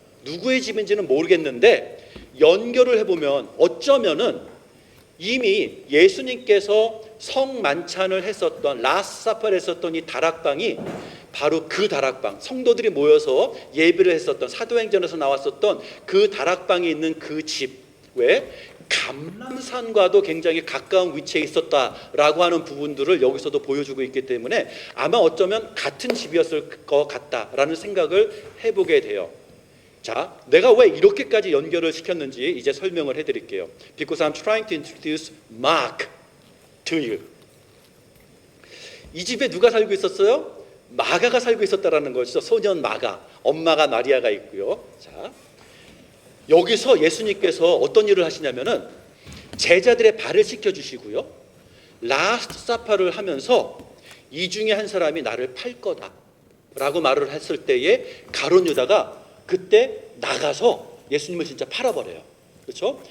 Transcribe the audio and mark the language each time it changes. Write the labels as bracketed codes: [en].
[ko] 누구의 집인지는 모르겠는데 연결을 해보면 어쩌면은 이미 예수님께서 성만찬을 했었던 라스사파를 했었던 이 다락방이 바로 그 다락방, 성도들이 모여서 예배를 했었던 사도행전에서 나왔었던 그 다락방이 있는 그 집 외에 감람산과도 굉장히 가까운 위치에 있었다라고 하는 부분들을 여기서도 보여주고 있기 때문에 아마 어쩌면 같은 집이었을 것 같다라는 생각을 해보게 돼요. 자, 내가 왜 이렇게까지 연결을 시켰는지 이제 설명을 해드릴게요. [en] Because I'm trying to introduce Mark to you. [ko] 이 집에 누가 살고 있었어요? 마가가 살고 있었다라는 것이죠. 소년 마가, 엄마가 마리아가 있고요. 자, 여기서 예수님께서 어떤 일을 하시냐면은 제자들의 발을 씻겨주시고요, 라스트 사파를 하면서 이 중에 한 사람이 나를 팔 거다라고 말을 했을 때에 가룟 유다가 그때 나가서 예수님을 진짜 팔아버려요. 그렇죠?